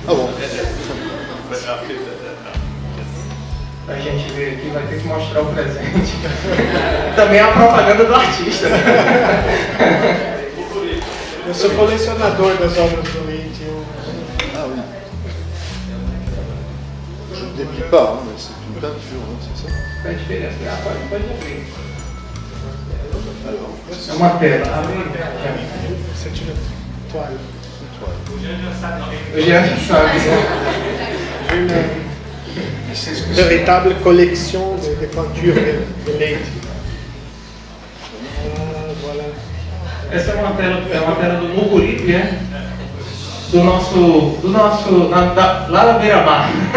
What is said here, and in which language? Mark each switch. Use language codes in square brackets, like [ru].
[pt] Tá bom. A gente ver aqui, vai ter que mostrar o presente. Também é a propaganda do artista. Eu sou colecionador das obras do Leite. [fr] Ah oui. Je ne déplie pas, hein, mais c'est une peinture, hein, c'est ça? [pt] Faz diferença. Pode abrir. É uma tela. Abre. Você tira toalha. O Jean já sabe. Eu já sabe. [fr] Une véritable collection de peintures de Leite. Voilà. [pt] Essa é uma tela do Mucuripe, do nosso lá da beira-mar.